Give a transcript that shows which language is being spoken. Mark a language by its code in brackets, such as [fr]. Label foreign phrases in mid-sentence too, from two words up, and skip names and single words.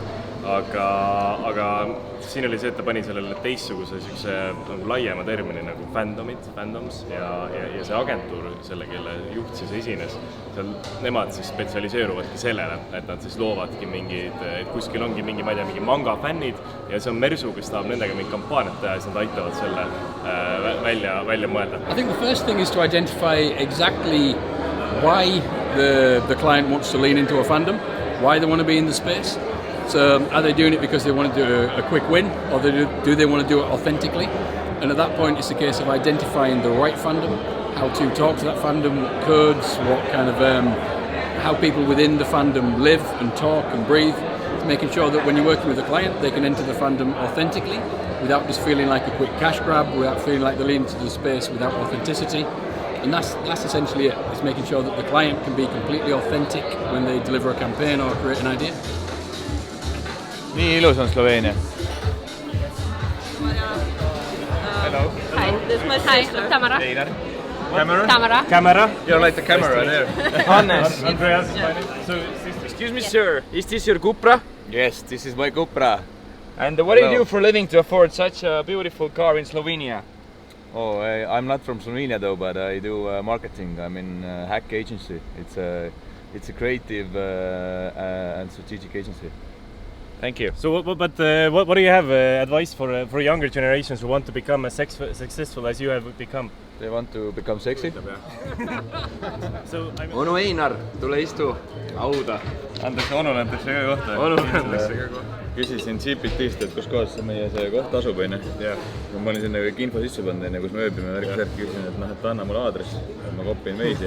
[et] Aga siin oli see, et ta pani sellele teistsuguse laiema termini nagu fandoms ja see agentuur, selle kelle juht siis esines, nemad siis spetsialiseeruvadki sellele, et nad siis loovadki mingid, et kuskil ongi mingi manga fännid ja see on Mersu, kes tahab nendega mingi kampaaniat teha ja siis nad aitavad selle välja mõelda. [en] I think the first thing is to identify exactly why the client wants to lean into a fandom, why they want to be in the space. So are they doing it because they want to do a quick win, or do they want to do it authentically? And at that point, it's a case of identifying the right fandom, how to talk to that fandom, what codes, what kind of how people within the fandom live and talk and breathe. Making sure that when you're working with a client, they can enter the fandom authentically, without just feeling like a quick cash grab, without feeling like they're leaning into the space without authenticity. And that's essentially it. It's making sure that the client can be completely authentic when they deliver a campaign or create an idea. [et] Nii ilus on Sloveenia. [en] Hello. Hi, this is my sister. Tamara. Tamara. You're like the camera there. Hannes. Andreas. So, excuse me, sir. Is this your Cupra? Yes, this is my Cupra. And what do you do for a living to afford such a beautiful car in Slovenia? Oh, I'm not from Slovenia though, but I do marketing. I'm in Hack Agency. It's a creative and strategic agency. Thank you. So, what do you have advice for younger generations who want to become as successful as you have become? They want to become sexy. [et] Onu Einar, tule istu. Auda. Antakse onu näiteks ka kohta. Küsisin GPT-st, et kus kohas meie see koht asub, on. Ma olin sinna kõik info sisse pannud, kus me ööbime värk, küsisin, et anna mulle aadress, ma kopin veidi.